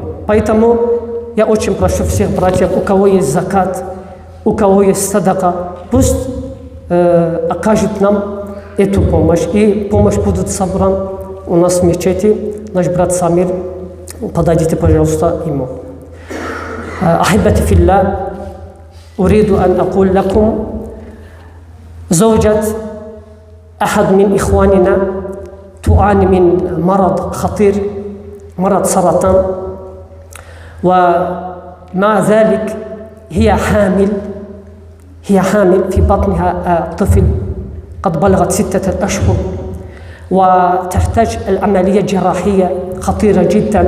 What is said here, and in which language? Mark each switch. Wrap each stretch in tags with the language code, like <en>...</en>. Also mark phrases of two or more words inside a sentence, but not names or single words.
<ru>Поэтому я очень прошу всех братьев, у кого есть закат, у кого есть садака, пусть окажет нам эту помощь. И помощь будет собрана у нас в мечети. Наш брат Самир, подойдите, пожалуйста, ему.</ru> <ar>أحبتي في الله أريد أن أقول لكم زوجة أحد من إخواننا تعاني من مرض خطير، مرض سرطان، ومع ذلك هي حامل في بطنها طفل قد بلغت 6 أشهر، وتحتاج العملية جراحية خطيرة جدا.</ar>